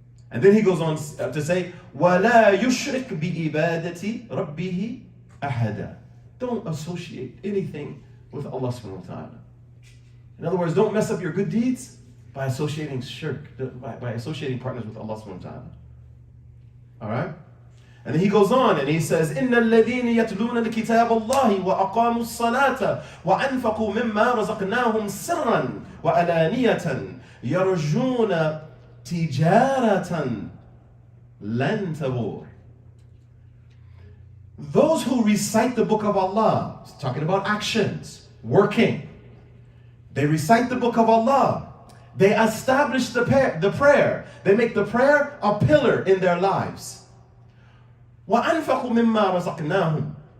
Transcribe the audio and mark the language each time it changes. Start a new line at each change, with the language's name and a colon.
English: And then he goes on to say,
Arabic: وَلَا يُشْرِكْ بِإِبَادَةِ رَبِّهِ أَحَدًا.
English: Don't associate anything with Allah subhanahu wa ta'ala. In other words, don't mess up your good deeds by associating shirk, by associating partners with Allah subhanahu wa ta'ala. All right? And then he goes on and he says,
Arabic: إِنَّ الَّذِينَ يَتْلُونَ الْكِتَابَ اللَّهِ وَأَقَامُوا الصَّلَاةَ وَأَنْفَقُوا مِمَّا رَزَقْنَاهُمْ سِرًّا وَعَلَانِيَةً يَرْجُونَ تِجَارَةً لَن تَبُورَ.
English: Those who recite the book of Allah, talking about actions, working, they recite the book of Allah. They establish the prayer. They make the prayer a pillar in their lives.
Arabic: وَأَنْفَقُوا مِمَّا رَزَقْنَاهُمْ.